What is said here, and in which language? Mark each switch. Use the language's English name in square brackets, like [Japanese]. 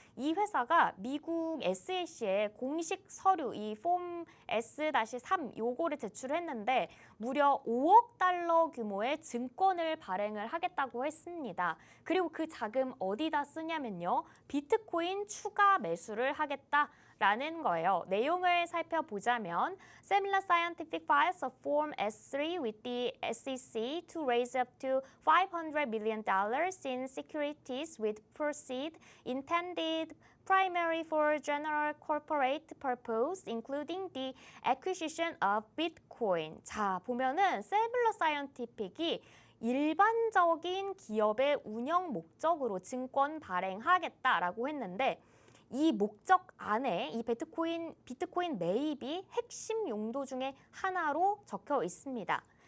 [Korean] 이 회사가 미국 SEC에 공식 서류, 이 폼 S-3 요거를 제출했는데 무려 $5억 규모의 증권을 발행을 하겠다고 했습니다. 그리고 그 자금 어디다 쓰냐면요. 비트코인 추가 매수를 하겠다라는 거예요. 내용을 살펴보자면 [English] Similar Scientific files a Form S-3 with the SEC to raise up to $500 million in securities with proceeds intended primarily for general corporate purpose, including the acquisition of Bitcoin. [Korean] 자, 보면은 세뮬러 사이언티픽이 일반적인 기업의 운영 목적으로 증권 발행하겠다라고 했는데 이 목적 안에 이 비트코인 매입이 핵심 용도 중에 하나로 적혀 있습니다.